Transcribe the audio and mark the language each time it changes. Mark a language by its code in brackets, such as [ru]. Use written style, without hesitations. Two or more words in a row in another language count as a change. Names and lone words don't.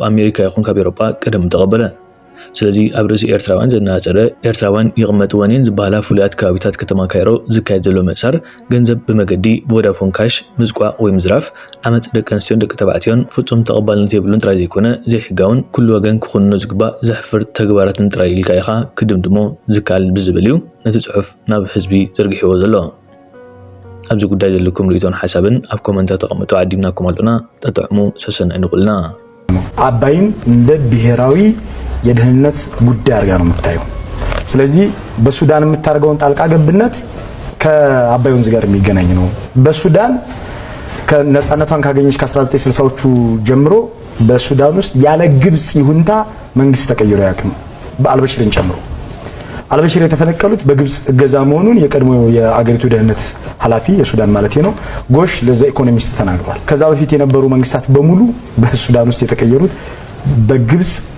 [ti] ኣሜሪካ ይኹን ካብ ኤውሮጳ ቀደም ተቐበለ ስለዚ ኣብ ርእሲ ኤርትራውያን ዘነጻጸረ ኤርትራውያን ይቕመጥዎን እየን ዝበሃላ ፍሉያት ከባቢታት ከተማ ካይሮ ዝካየድ ዘሎ ምእሳር ገንዘብ ብመገዲ ቮዳፎን ካሽ ምዝቋዕ ወይ ምዝራፍ ዓመፅ ደቂ ኣንስትዮን ደቂ ተባዕትዮን ፍጹም ተቐባልነት የብሉን ጥራይ ዘይኮነ ዘይሕጋውን ኩሉ ወገን ክኹንኖ ዝግባእ ዘሕፍር ተግባራትን ጥራይ ኢልካ ኢኻ ክድምድሞ ዝከኣል ብዝብል እዩ ነቲ ጽሑፍ ናብ ህዝቢ ዘርጊሕዎ ዘሎ ኣብዚ ጉዳይ ዘለኩም ርእቶን ሓሳብን ኣብ ኮመንታት ተቐምጡ ዓዲምናኩም ኣለና ተጠዕሙ ሰሰናይ ንኹልና [am] አባይን እንደ ብሔራዊ የደህንነት ጉዳይ አድርጋ ነው የምታየው ስለዚህ በሱዳን የምታደርገውን ጣልቃ ገብነት ከአባይ ወንዝ ጋር የሚገናኝ ነው በሱዳን ከነጻነቷን ካገኘች ከ1960ዎቹ ጀምሮ በሱዳን ውስጥ ያለ ግብጽ ይሁንታ መንግስት ተቀይሮ ያክም በአልበሽርን ጨምሮ አልበሽር የተፈነቀሉት በግብጽ እገዛ መሆኑን የቀድሞ የአገሪቱ ደህንነት ኃላፊ የሱዳን ማለት ነው ጎሽ ለዘ ኢኮኖሚስት ተናግሯል ከዛ በፊት የነበሩ መንግስታት በሙሉ በሱዳን ውስጥ የተቀየሩት በግብጽ